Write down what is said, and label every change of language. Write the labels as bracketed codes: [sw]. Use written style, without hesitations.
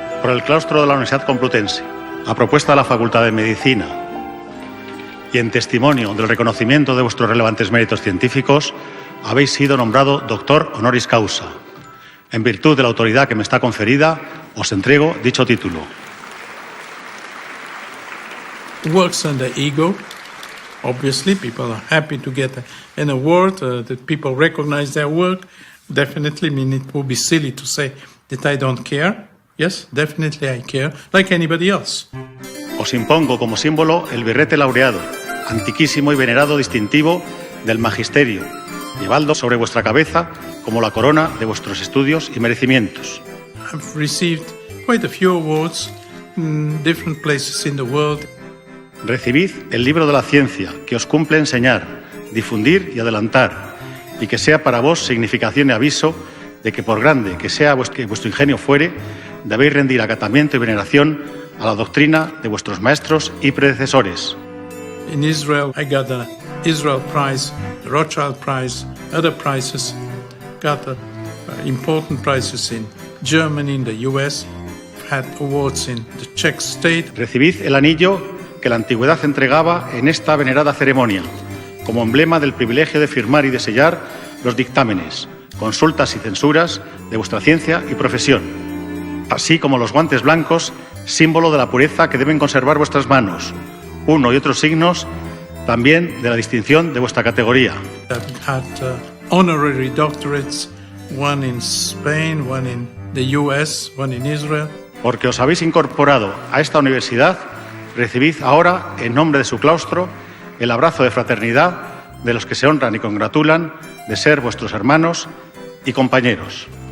[es] el claustro de la Universidad Complutense, a propuesta de la Facultad de Medicina y en testimonio del reconocimiento de vuestros relevantes méritos científicos, habéis sido nombrado doctor honoris causa. En virtud de la autoridad que me está conferida, os entrego dicho título. [en] Works under ego. Obviously, people are happy to get an award, that people recognize their work. Definitely, I mean, it would be silly to say that I don't care. Yes, definitely I care, like anybody else. [es] Os impongo como símbolo el birrete laureado, antiquísimo y venerado distintivo del magisterio, llevadlo sobre vuestra cabeza como la corona de vuestros estudios y merecimientos. [en] I've received quite a few awards in different places in the world. [es] Recibid el libro de la ciencia, que os cumple enseñar, difundir y adelantar, y que sea para vos significación y aviso de que por grande que sea vuestro ingenio fuere, debéis rendir acatamiento y veneración a la doctrina de vuestros maestros y predecesores. [en] In Israel, I got the Israel Prize, the Rothschild Prize, other prizes. Got important prizes in Germany, in the US. Had awards in the Czech state. [es] Recibid el anillo que la antigüedad entregaba en esta venerada ceremonia, como emblema del privilegio de firmar y de sellar los dictámenes, consultas y censuras de vuestra ciencia y profesión, así como los guantes blancos, símbolo de la pureza que deben conservar vuestras manos, uno y otros signos también de la distinción de vuestra categoría. [en] I've had honorary doctorates, one in Spain, one in the US, one in Israel. [es] Porque os habéis incorporado a esta universidad, recibid ahora, en nombre de su claustro, el abrazo de fraternidad de los que se honran y congratulan de ser vuestros hermanos y compañeros.